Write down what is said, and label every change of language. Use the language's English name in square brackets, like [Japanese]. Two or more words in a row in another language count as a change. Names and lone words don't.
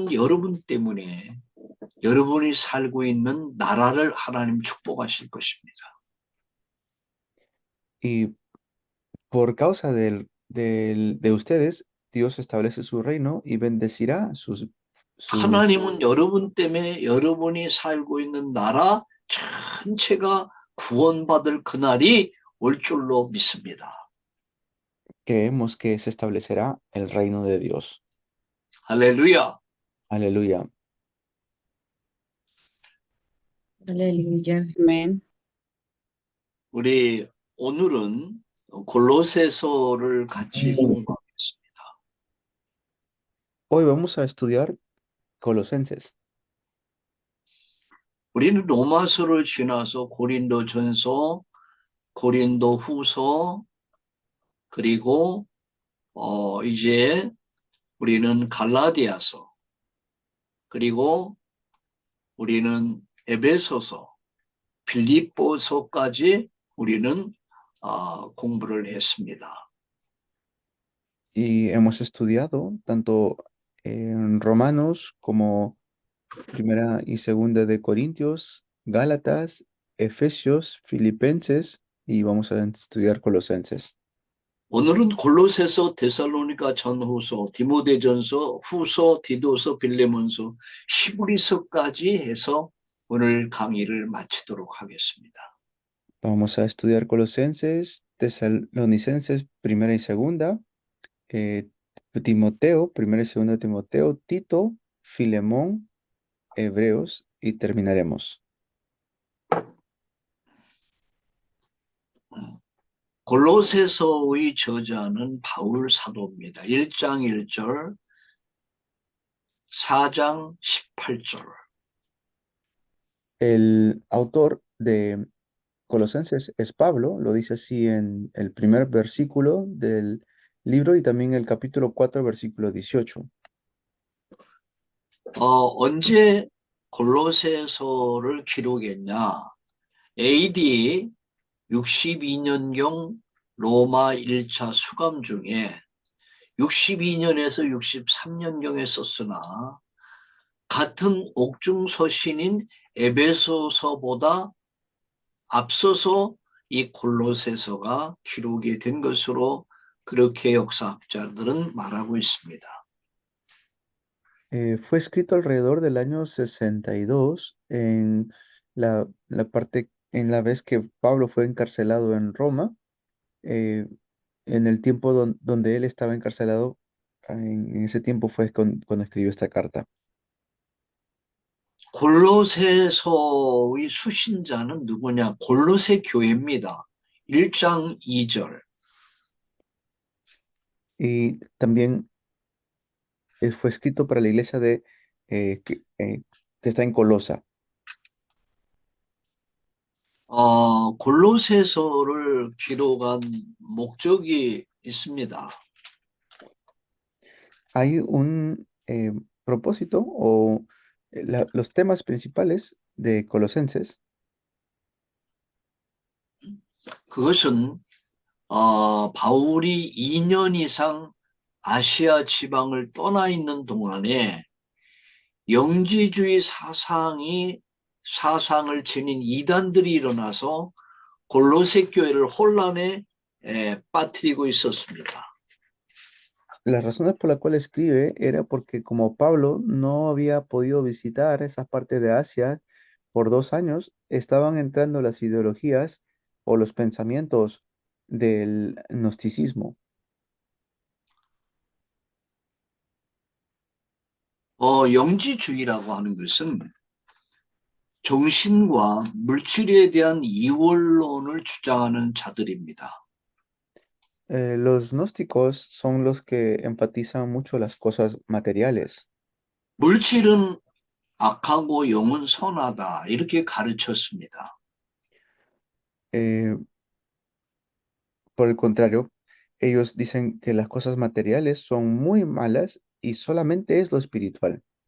[Korean] 하나님은 여러분 때문에 여러분이 살고 있는 나라를 하나님 축복하실 것입니다. [Spanish] Y por causa de ustedes, Dios establece su reino y bendecirá su [Korean] 하나님은 여러분 때문에 여러분이 살고 있는 나라 전체가 구원받을 그날이 올 줄로 믿습니다. [Spanish] creemos que se establecerá el reino de Dios. [Korean] 할렐루야. [Spanish] Aleluya. Aleluya. Amén. [Korean] 우리 오늘은 골로새서를 같이 공부하겠습니다. [Spanish] Hoy vamos a estudiar Colosenses. [Korean] 우리는 로마서를 지나서 고린도전서, 고린도후서, 그리고 이제 우리는 갈라디아서, 그리고 우리는 에베소서, 빌립보서까지 우리는 공부를 했습니다. [Spanish] Y hemos estudiado tanto en Romanos como Primera y Segunda de Corintios, Gálatas, Efesios, Filipenses y vamos a estudiar Colosenses. [Korean] 오늘은 골로새서, 데살로니가 전후서, 디모데전서, 후서, 디도서, 빌레몬서, 히브리서까지 해서 오늘 강의를 마치도록 하겠습니다. [Spanish] Vamos a estudiar Colosenses, Tesalonicenses, Primera y Segunda, Timoteo, Primera y Segunda de Timoteo, Tito, Filemón, Hebreos y terminaremos. [Korean] 골로새서의 저자는 바울 사도입니다. 1장 1절, 4장 18절. [Spanish] El autor de Colosenses es Pablo, lo dice así en el primer versículo del libro y también el capítulo 4, versículo 18. [Korean] 언제 골로새서를 기록했냐? AD 62년경 로마 1차 수감 중에 62년에서 63년경에 썼으나 같은 옥중 서신인 에베소서보다 앞서서 이 골로새서가 기록이 된 것으로 그렇게 역사학자들은 말하고 있습니다. [Spanish] Fue escrito alrededor del año 62 en en la vez que Pablo fue encarcelado en Roma, en el tiempo donde él estaba encarcelado, en ese tiempo fue cuando escribió esta carta. [Korean] 골로새서의 수신자는 누구냐? 골로새 교회입니다. 1장 2절. [Spanish] Y también fue escrito para la iglesia que está en Colosa. [Korean] 골로새서를 기록한 목적이 있습니다. [Spanish] Hay un propósito o los temas principales de Colosenses. [Korean] 그것은 바울이 2년 이상 아시아 지방을 떠나 있는 동안에 영지주의 사상을 지닌 이단들이 일어나서 골로새 교회를 혼란에 빠뜨리고 있었습니다. [Spanish] Las razones por las cuales escribe era porque como Pablo no había podido visitar esa parte de Asia por 2 años, estaban entrando las ideologías o los pensamientos del gnosticismo. [Korean] 영지주의라고 하는 것은 정신과 물질에 대한 이원론을 주장하는 자들입니다. [Spanish] Los gnósticos son los que enfatizan mucho las cosas materiales. [Korean] 물질은 악하고 영은 선하다 이렇게 가르쳤습니다. [Spanish] Por el contrario, ellos dicen que las cosas materiales son muy malas y solamente es lo espiritual.